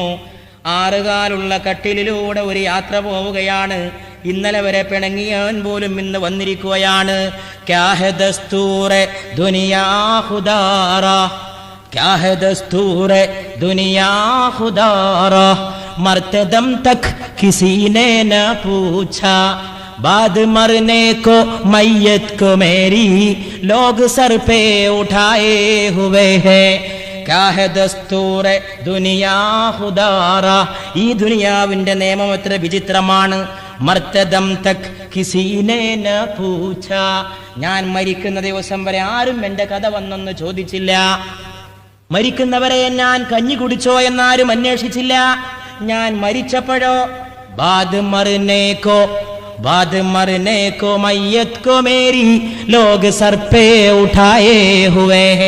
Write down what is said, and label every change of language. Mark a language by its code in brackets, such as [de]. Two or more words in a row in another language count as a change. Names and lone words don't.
[ml] 6 കാലുള്ള കട്ടിലിലൂടെ ഒരു യാത്ര പോവുകയാണ്. ഇന്നലെ വരെ പിണങ്ങിയാൻ പോലും ഇന്ന് വന്നിരിക്കുകയാണ്. [ur] کیا ہے دستورِ دنیا خدارا، کیا ہے دستورِ دنیا خدارا، مرتے دم تک کسی نے نہ پوچھا، بعد مرنے کو میت کو میری لوگ سر پہ اٹھائے ہوئے ہیں. کیا ہے دستور دنیا خدارا. [ml] ഈ ദുനിയാവിന്റെ നിയമം എത്ര വിചിത്രമാണ്. [ur] مرتے دم تک کسی نے نہ پوچھا. [ml] ഞാൻ മരിക്കുന്ന ദിവസം വരെ ആരും എന്റെ കഥ വന്നൊന്ന് ചോദിച്ചില്ല. മരിക്കുന്നവരെ ഞാൻ കഞ്ഞി കുടിച്ചോ എന്നാരും അന്വേഷിച്ചില്ല. ഞാൻ മരിച്ചപ്പോഴോ [ur] بعد مرنے کو میت کو میری لوگ سر پہ اٹھائے ہوئے ہیں.